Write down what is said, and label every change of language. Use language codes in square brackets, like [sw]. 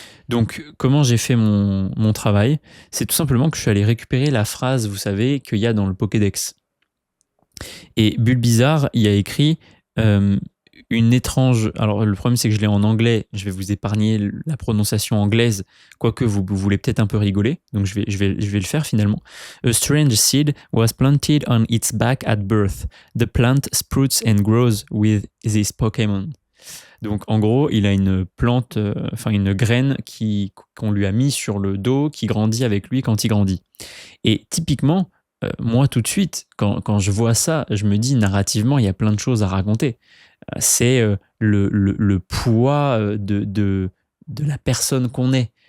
[fr] Donc, comment j'ai fait mon travail? C'est tout simplement que je suis allé récupérer la phrase, vous savez, qu'il y a dans le Pokédex. Et Bulbizarre, il y a écrit une étrange... Alors, le problème, c'est que je l'ai en anglais. Je vais vous épargner la prononciation anglaise, quoique vous voulez peut-être un peu rigoler. Donc, je vais le faire finalement. [en] A strange seed was planted on its back at birth. The plant sprouts and grows with this Pokémon. [fr] Donc, en gros, il a une plante, une graine qu'on lui a mis sur le dos, qui grandit avec lui quand il grandit. Et typiquement, moi, tout de suite, quand je vois ça, je me dis, narrativement, il y a plein de choses à raconter. C'est le poids de la personne qu'on est.